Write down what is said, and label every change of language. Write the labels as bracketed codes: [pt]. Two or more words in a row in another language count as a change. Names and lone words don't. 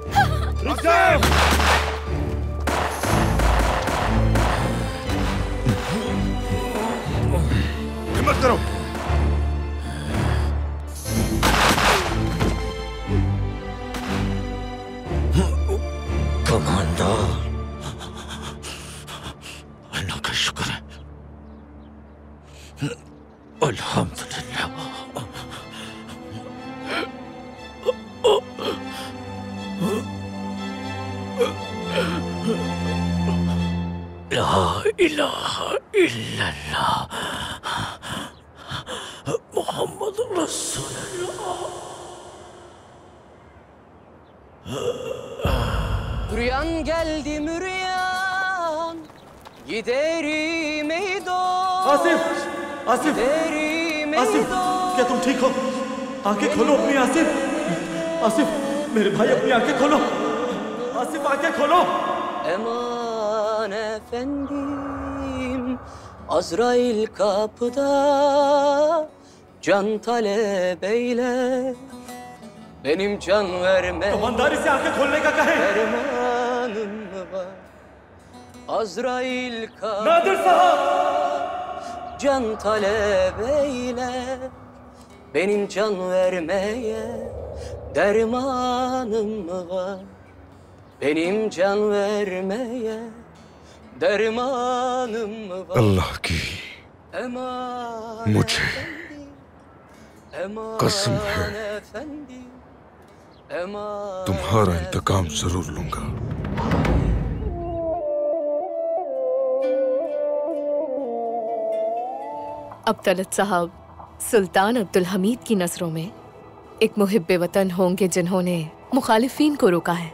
[hi] हिम्मत करो। कमांडर, अल्लाह का शुक्र है, अल्हम्दुलिल्लाह। [ar] لا إله إلا الله محمد رسول الله. [tr] Rüyan geldi müryan, giderim ey dost. [hi] आसिफ, आसिफ, [tr] giderim ey [hi] आसिफ, [tr] dost. [hi] क्या तुम ठीक हो? आंखें खोलो अपनी आसिफ, आसिफ, मेरे भाई अपनी आंखें खोलो, आसिफ आंखें खोलो। [tr] Eman efendim, Azrail kapıda, can talep eyle. Benim can verme. [hi] कमांडर से आंखें खोलने का कहे। [tr] Dermanım var. Azrail kapıda. [hi] नादिर साहब. [tr] Can talep eyle. Benim can vermeye dermanım var. Benim can vermeye dermanım var. [hi] अल्लाह की [tr] Eman [hi] मुझे कसम है, [tr] efendim. Eman [hi] तुम्हारा इंतकाम जरूर लूंगा। अब तलत साहब, सुल्तान अब्दुल हमीद की नजरों में एक मुहिब्बे वतन होंगे जिन्होंने मुखालिफिन को रोका है।